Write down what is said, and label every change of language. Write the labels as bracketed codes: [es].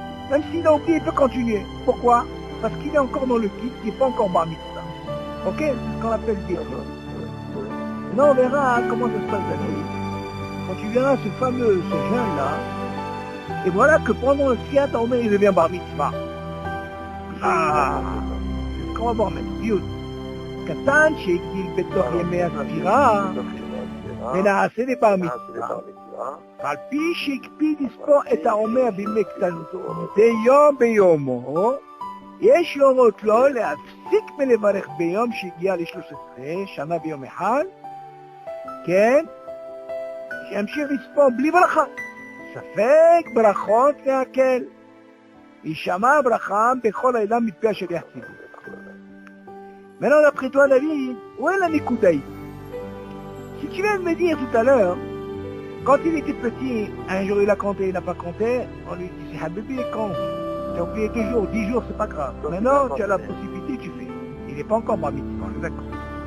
[fr] Même s'il a oublié, il peut continuer. Pourquoi? Parce qu'il est encore dans le kit, il n'est pas encore bar mitzvah. Ok? C'est ce qu'on appelle dire. Maintenant, on verra comment ça se passe la nuit. Quand tu verras ce jeune-là, et voilà que pendant le fiat, il devient bar mitzvah. Ah! C'est ce qu'on va voir maintenant. [he] Yud. Katan, שהגדיל בתוך ימי הספירה, ונעשה לבר מצווה. על פי שהקפיד לספור את העומר בימי קטנותו, מדי יום ביומו, יש להורות לו להפסיק מלברך ביום שהגיע ל-13 שנה ביום אחד, כן? שימשיך לספור בלי ברכה. ספק ברכות להקל. יישמע ברכה בכל העילה מפי השליח ציבור. [fr] Maintenant, d'après toi, David, où est la Nikoudai? Si tu viens de me dire tout à l'heure, quand il était petit, un jour il a compté, il n'a pas compté, on lui dit, c'est Habibi, quand tu as oublié 2 jours, 10 jours, c'est pas grave. Maintenant, tu as la possibilité, tu fais. Il n'est pas encore bar mitzvah, on est d'accord.